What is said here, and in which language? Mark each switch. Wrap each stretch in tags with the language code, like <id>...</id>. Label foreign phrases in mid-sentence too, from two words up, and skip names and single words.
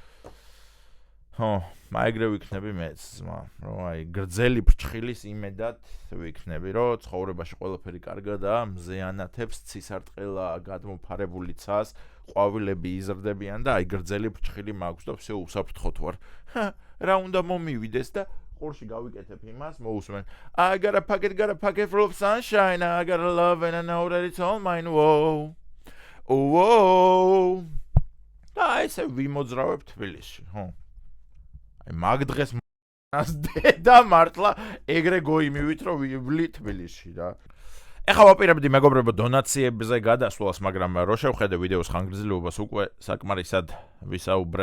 <ka>მაიგრე ვიქნები მეც, რომ გრძელი ფრჩხილის იმედად ვიქნები, რომ ცხოვრებაში ყველაფერი კარგადაა, მზე ანათებს, ცისარტყელა გადმოფარებული ცას, ყვავილები იზრდებიან და გრძელი ფრჩხილი მაქვს და всё უსაფრთხოთ ვარ. რა უნდა მომივიდეს და ყურში გავიკეთებ იმას, მოусმენ.</ka> <en>I got a pocket full of sunshine, I got a love and I know that it's all mine. Whoa.</en> <ka>და ესე ვიმოძრავებ თბილისში, მაგ დღეს დედა მართლა ეგრე გოიმივით, რომ ვივლი თბილისში რა. ეხლა ვაპირებდი მეგობრებო დონაციებზე გადასვლას, მაგრამ რო შევხედე ვიდეოს ხანგრძლივობას უკვე საკმარისად ვისაუბრე.</ka>